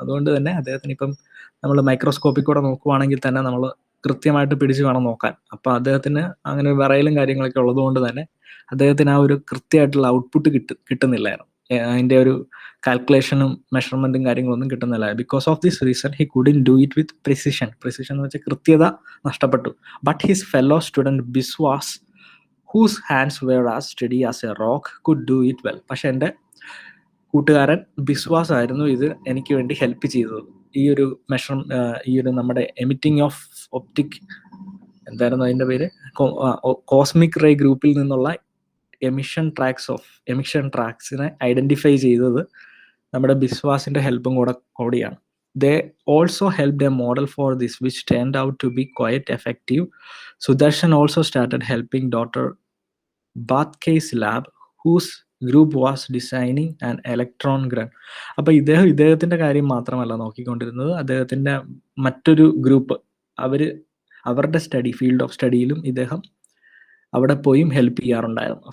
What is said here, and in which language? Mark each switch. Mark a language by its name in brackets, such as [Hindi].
[Malayalam] അതുകൊണ്ട് തന്നെ അദ്ദേഹത്തിന് ഇപ്പം നമ്മൾ മൈക്രോസ്കോപ്പിൽ കൂടെ നോക്കുവാണെങ്കിൽ തന്നെ നമ്മൾ കൃത്യമായിട്ട് പിടിച്ചു വേണം നോക്കാൻ. അപ്പൊ അദ്ദേഹത്തിന് അങ്ങനെ വിറയലും കാര്യങ്ങളൊക്കെ ഉള്ളതുകൊണ്ട് തന്നെ അദ്ദേഹത്തിന് ആ ഒരു കൃത്യമായിട്ടുള്ള ഔട്ട്പുട്ട് കിട്ടുന്നില്ലായിരുന്നു. അതിന്റെ ഒരു കാൽക്കുലേഷനും മെഷർമെന്റും കാര്യങ്ങളൊന്നും കിട്ടുന്നില്ല. [English] Because of this reason he couldn't do it with precision. [Malayalam] Precision എന്ന് വെച്ചാൽ കൃത്യത നഷ്ടപ്പെട്ടു. [English] But his fellow student Biswas, whose hands were as steady as a rock, could do it well. [Malayalam] പക്ഷെ എൻ്റെ കൂട്ടുകാരൻ ബിസ്വാസ് ആയിരുന്നു ഇത് എനിക്ക് വേണ്ടി ഹെൽപ്പ് ചെയ്തത്. ഈ ഒരു ഈ ഒരു നമ്മുടെ എമിറ്റിംഗ് ഓഫ് ഒപ്റ്റിക്, എന്തായിരുന്നു അതിൻ്റെ പേര്, കോസ്മിക് റേ ഗ്രൂപ്പിൽ നിന്നുള്ള എമിഷൻ ട്രാക്സിനെ ഐഡന്റിഫൈ ചെയ്തത് നമ്മുടെ ബിസ്വാസിന്റെ ഹെൽപ്പും കൂടിയാണ്. [English] They also helped a model for this, which turned out to be quite effective. Sudarshan also started helping Dr. Batkey's lab, whose group was designing an electron gun. [Malayalam] അപ്പോൾ ഇദ്ദേഹത്തിന്റെ കാര്യം മാത്രമല്ല നോക്കിക്കൊണ്ടിരുന്നത്, അദ്ദേഹത്തിന്റെ മറ്റൊരു ഗ്രൂപ്പ്, അവരുടെ ഫീൽഡ് ഓഫ് സ്റ്റഡിയിലും ഇദ്ദേഹം അവിടെ പോയും ഹെൽപ്പ് ചെയ്യാറുണ്ടായിരുന്നു.